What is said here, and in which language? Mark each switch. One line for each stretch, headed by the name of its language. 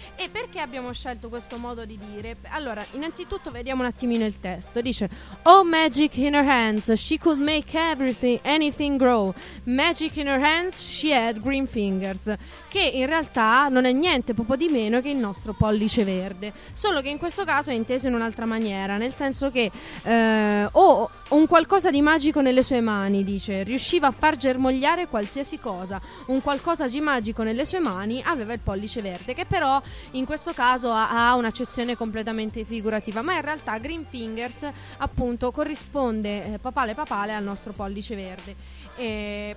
Italian: E perché abbiamo scelto questo modo di dire? Allora, innanzitutto vediamo un attimino il testo. Dice:
English: "Oh, magic in her hands, she could make everything, anything grow. Magic in her hands, she had green fingers."
Italian: Che in realtà non è niente proprio di meno che il nostro pollice verde. Solo che in questo caso è inteso in un'altra maniera, nel senso che un qualcosa di magico nelle sue mani, dice, riusciva a far germogliare qualsiasi cosa. Un qualcosa di magico nelle sue mani aveva il pollice verde, che però in questo caso ha un'accezione completamente figurativa, ma in realtà Green Fingers appunto corrisponde papale al nostro pollice verde.